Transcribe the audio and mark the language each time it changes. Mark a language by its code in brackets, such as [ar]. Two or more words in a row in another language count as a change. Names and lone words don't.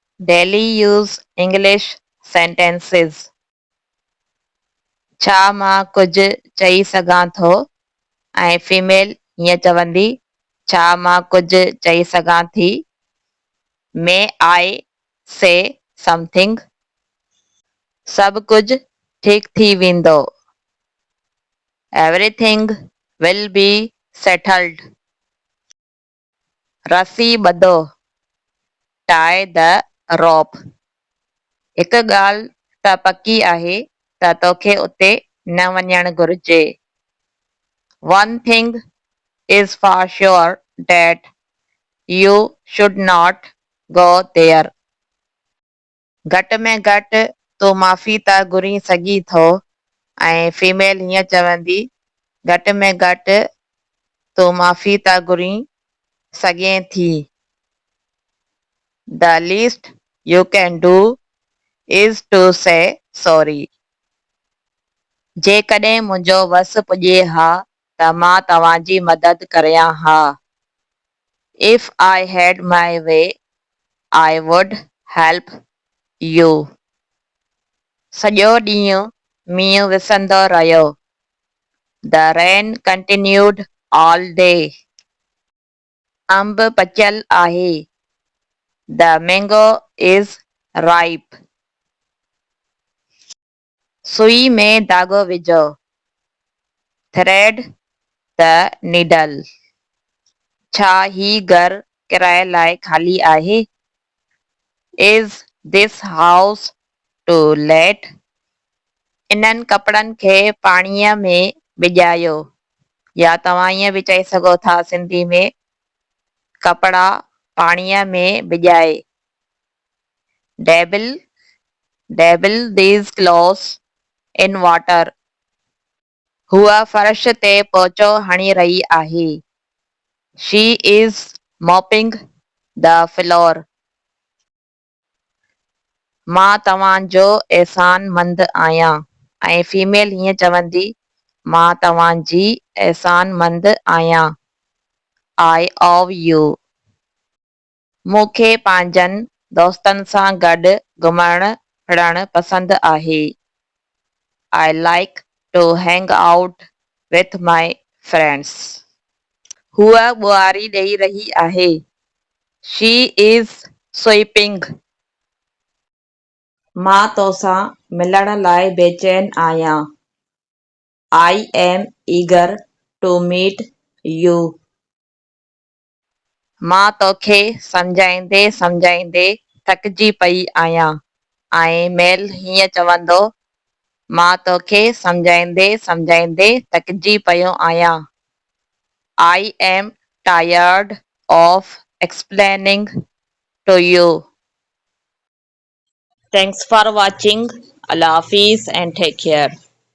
[en] Daily use English sentences. [sd] छा मां कुझु चई सघां थो ऐं फीमेल हीअं चवंदी छा मां कुझु चई सघां थी. [en] May I say something? [sd] सभु कुझु ठीक थी वेंदो. [en] Everything will be settled. [sd] रसी ॿधो. [en] Tie the rope. [sd] हिकु ॻाल्हि त पकी आहे त तोखे उते न वञणु घुर्जे. [en] One thing is for sure that you should not go there. [sd] घटि में घटि तूं माफ़ी त घुरी सघी थो ऐं फीमेल हीअं चवंदी घटि में घटि तूं माफ़ी त घुरी सघें थी. [en] The least you can do is to say sorry. [sd] जेकॾहिं मुंहिंजो वस पुॼे हा त मां तव्हांजी मदद करियां हा. [en] If I had my way, I would help you. [sd] सॼो ॾींहुं मींहुं विसंदो रहियो. [en] The rain continued all day. [sd] अंब पचियल आहे. [en] The mango is ripe. [sd] सुई में धाॻो विझो. [en] Thread the needle. [sd] छा ही घरु किराए लाइ ख़ाली आहे? [en] Is this house to let? [sd] इन्हनि कपड़नि खे पाणीअ में भिॼायो. या तव्हां ईअं बि चई सघो था सिंधी में कपड़ा पाणीअ में भिॼाए. [en] Dabble these clothes in water. [sd] हूअ फर्श ते पोचो हणी रही आहे. [en] She is mopping the floor. [sd] मां तव्हांजो एहसान मंद आहियां ऐं फीमेल हीअं चवंदी मां तव्हांजी एहसान मंद आहियां. [en] I owe you. [sd] मूंखे पंहिंजनि दोस्तनि सां गॾु घुमणु फिरणु पसंदि आहे. [en] I like to hang out with my friends. [sd] हूअ ॿुआरी ॾेई रही आहे. [en] She is sweeping. [sd] मां तोसां मिलण लाइ बेचैन आहियां. [en] I am eager to meet you. [sd] मां तोखे सम्झाईंदे थकिजी पई आहियां ऐं मेल हीअं चवंदो मां तोखे सम्झाईंदे थकिजी पियो आहियां. [en] I am tired of explaining to you. Thanks for watching. [ur] اللہ حافظ [en] and take care.